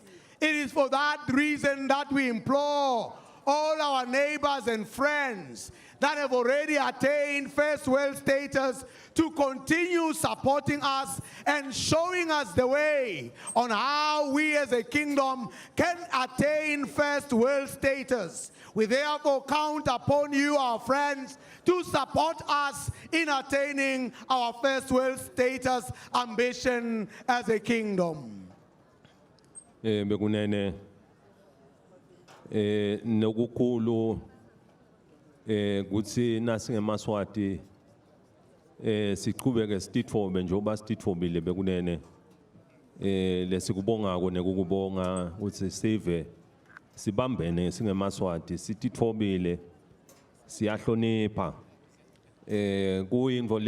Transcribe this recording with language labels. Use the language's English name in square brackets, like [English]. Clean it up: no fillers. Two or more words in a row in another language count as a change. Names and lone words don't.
[English] It is for that reason that we implore all our neighbors and friends that have already attained first world status to continue supporting us and showing us the way on how we as a kingdom can attain first world status. We therefore count upon you, our friends, to support us in attaining our first world status ambition as a kingdom. [Swati] Bekunene nokukhulu kuthi nasingeMaSwati siqhubeke sititfobe njengoba sititfobile bekunene lesikubongako nekukubonga ukuthi sive sibambene singeMaSwati sititfobile siyahlonipha kuyinto